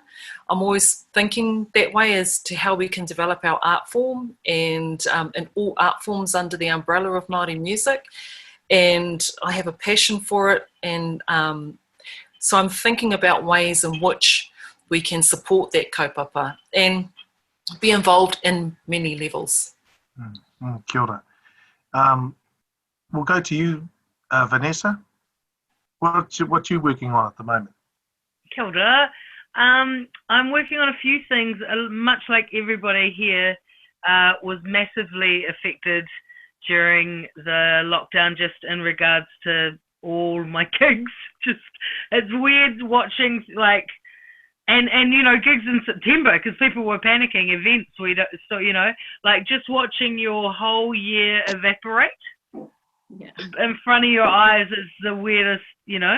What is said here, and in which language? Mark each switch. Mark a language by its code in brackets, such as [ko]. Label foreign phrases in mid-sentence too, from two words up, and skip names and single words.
[en] I'm always thinking that way as to how we can develop our art form, and all art forms under the umbrella of Māori music. And I have a passion for it, and so I'm thinking about ways in which we can support that kaupapa and be involved in many levels. [mi] Kia ora. [en] We'll go to you, Vanessa. What you working on at the moment? [mi] Kia ora. [en] I'm working on a few things, much like everybody here was massively affected during the lockdown, just in regards to all my gigs. Just, it's weird watching, like, and you know, gigs in September, because people were panicking, events, so, you know, like just watching your whole year evaporate in front of your eyes is the weirdest, you know.